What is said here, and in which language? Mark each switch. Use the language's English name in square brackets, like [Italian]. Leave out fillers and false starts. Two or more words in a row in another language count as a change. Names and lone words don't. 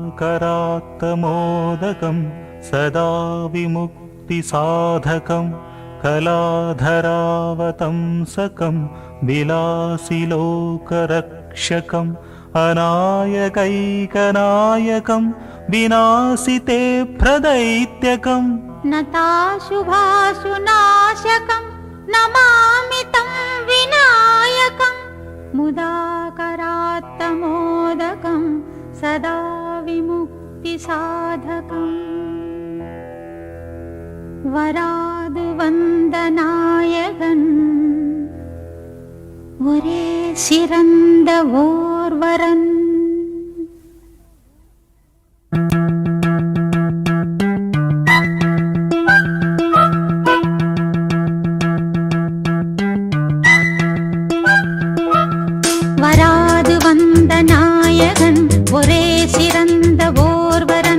[Sanskrit] मुदाकरात्तमोदकं सदा विमुक्तिसाधकं कलाधरावतंसकं विलासिलोकरक्षकं अनायकैकनायकं विनाशिते प्रदैत्यकं नताशुभाशुनाशकं नमामि तं विनायकं मुदाकरात्तमोदकं सदा विमुक्तिसाधकम् [Tamil] வராது வந்த நாயகன் ஒரே சிறந்த ஓர்வரன். வராது வந்த நாயகன் ஒரே சிறந்த ஓர்வரன்.